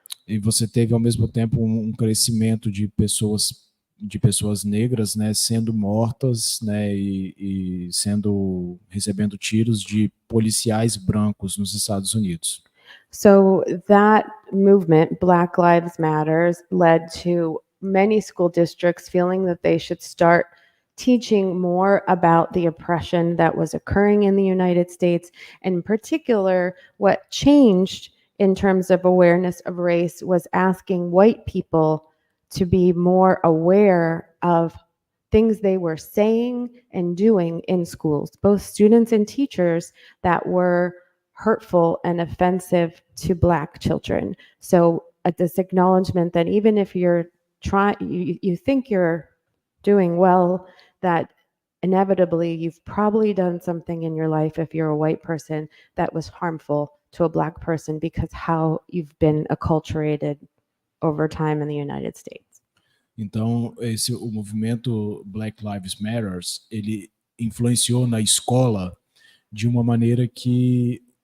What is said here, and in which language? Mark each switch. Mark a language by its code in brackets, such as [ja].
[pt] E você teve ao mesmo tempo crescimento de pessoas negras, né, sendo mortas, né, e recebendo tiros de policiais brancos nos Estados Unidos. [en] So that movement, Black Lives Matters, led to many school districts feeling that they should start teaching more about the oppression that was occurring in the United States. In particular, what changed in terms of awareness of race was asking white people to be more aware of things they were saying and doing in schools, both students and teachers, that were hurtful and offensive to Black children. So this acknowledgement that even if you're you think you're doing well, that inevitably you've probably done something in your life, if you're a white person, that was harmful to a Black person because how you've been acculturated over time in the United States. [pt] Então, o movimento Black Lives Matter, ele influenciou na escola de uma maneira que